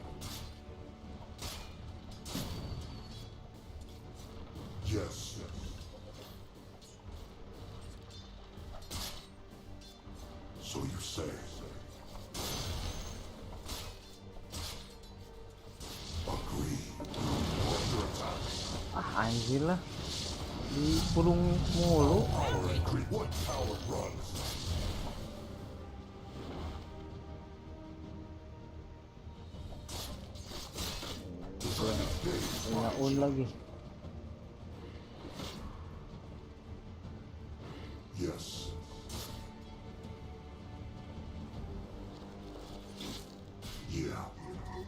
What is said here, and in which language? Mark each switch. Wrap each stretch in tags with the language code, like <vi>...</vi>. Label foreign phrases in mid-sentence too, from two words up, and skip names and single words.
<en>Yes. So you say. Agree. Under attack.</en> <id>Ah anjir lah. Dipulung mulu.</id> <en>What power runs?</en> <id>Punya un lagi.</id> <en>Yes. Yeah.</en>